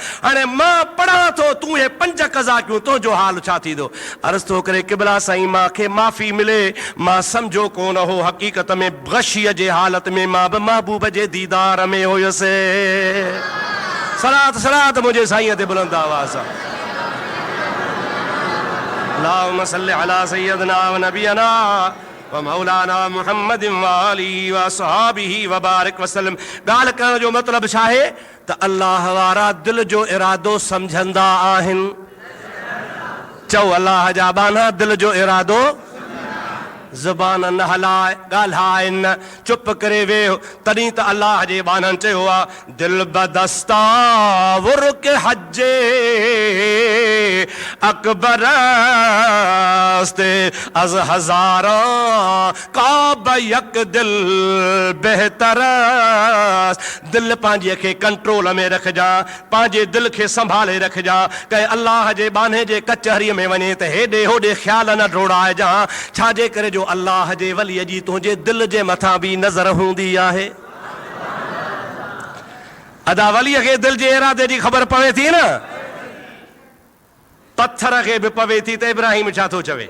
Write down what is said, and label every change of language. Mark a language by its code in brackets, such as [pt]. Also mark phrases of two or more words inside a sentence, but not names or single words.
[sd] हाणे मां पढ़ां थो, तूं हे पंज कज़ा कयूं, तुंहिंजो हाल छा थींदो? अर्ज़ थो करे क़िबला साईं मूंखे माफ़ी मिले, मां सम्झो कोन हो। हक़ीक़त में गशीअ जे हालत में मां बि महबूब जे दीदार में हुयुसि। सलात सलात मुझे साईं ते बुलंद आवाज़। [ar] اللهم صل على سيدنا ونبينا ومولانا محمد وآله وأصحابه وبارك وسلم. [sd] ॻाल्हि करण जो मतिलबु छा आहे त अल्लाह वारा दिल जो इरादो सम्झंदा आहिनि। चओ अल्लाह जा बाना दिल जो इरादो ज़बान न हलाए, ॻाल्हाए न, चुप करे वेहो। तॾहिं त अल्लाह जे बाननि चयो आहे, [fa] دل بدست آور که حج اکبر از هزاران کعبه یک دل بهتر. [sd] दिल पंहिंजे खे कंट्रोल में रखजा, पंहिंजे दिल खे संभाले रखजा। कंहिं अल्लाह जे बाने जे कचहरीअ में वञे त हेॾे होॾे ख़्याल न डोड़ाइजा। छाजे करे जो अल्लाह जे वलीअ जी तुंहिंजे दिल जे मथां बि नज़र हूंदी आहे। अदा वलीअ खे दिल जे इरादे जी ख़बर पवे थी न, पत्थर खे बि पवे थी त इब्राहिम छा थो चवे।